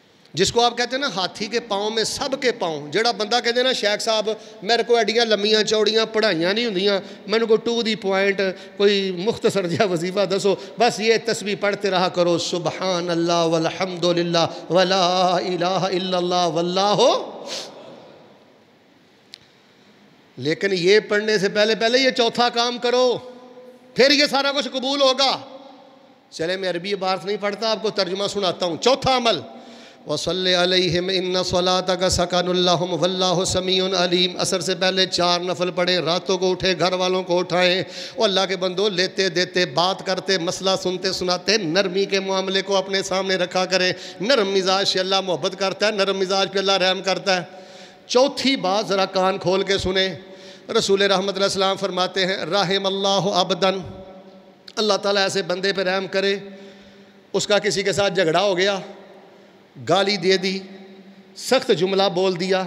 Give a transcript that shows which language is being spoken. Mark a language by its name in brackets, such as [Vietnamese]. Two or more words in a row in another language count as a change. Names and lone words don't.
[Urdu] جس کو آپ کہتے ہیں نا ہاتھی کے پاؤں میں سب کے پاؤں. [Punjabi] جڑا بندہ کہتے ہیں نا شیخ صاحب میرے کو ایڈیاں لمیاں چوڑیاں پڑھائیاں نہیں ہوندیاں, میں کو ٹو دی پوائنٹ کوئی مختصر جہا وظیفہ دسو, [Urdu] بس یہ تسبیح پڑھتے رہا کرو, [Arabic] سبحان اللہ والحمد للہ ولا الہ الا اللہ واللہ. [Urdu] لیکن یہ پڑھنے سے پہلے یہ چوتھا کام کرو, پھر یہ سارا کچھ قبول ہوگا. چلے میں عربی عبارت نہیں پڑھتا, آپ کو ترجمہ سناتا ہوں. چوتھا عمل, [Arabic] وَصَلِّ عَلَيْهِمْ إِنَّ صَلَاتَكَ سَكَنٌ لَّهُمْ وَاللَّهُ سَمِيعٌ عَلِيمٌ. [Urdu] عصر سے پہلے 4 نفل پڑھیں, راتوں کو اٹھے, گھر والوں کو اٹھائیں. اور اللہ کے بندو لیتے دیتے بات کرتے مسئلہ سنتے سناتے نرمی کے معاملے کو اپنے سامنے رکھا کریں. نرم مزاج سے اللہ محبت کرتا ہے, نرم مزاج پہ اللہ رحم کرتا ہے. چوتھی بات ذرا کان کھول کے سنیں. رسول رحمت علیہ السلام فرماتے ہیں [Arabic] رحم اللہ عبدن, [Urdu] اللہ تعالیٰ ایسے بندے پہ رحم کرے, اس کا کسی کے ساتھ جھگڑا ہو گیا, گالی دے دی, سخت جملہ بول دیا,